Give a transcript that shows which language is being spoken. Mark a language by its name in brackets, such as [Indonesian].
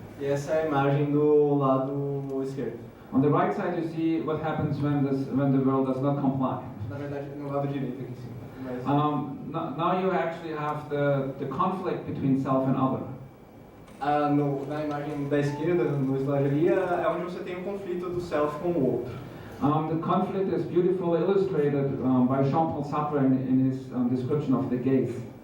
[Portuguese] E essa é a imagem do lado esquerdo. [English] On the right side, you see what happens when the world does not comply. [Portuguese] Na verdade, no lado direito aqui em cima. Mas... [English] Now you actually have the conflict between self and other. [Portuguese] Na imagem da esquerda, no slide ali, é onde você tem o conflito do self com o outro. [English] The conflict is beautifully illustrated by Jean-Paul Sartre in his description of the gaze.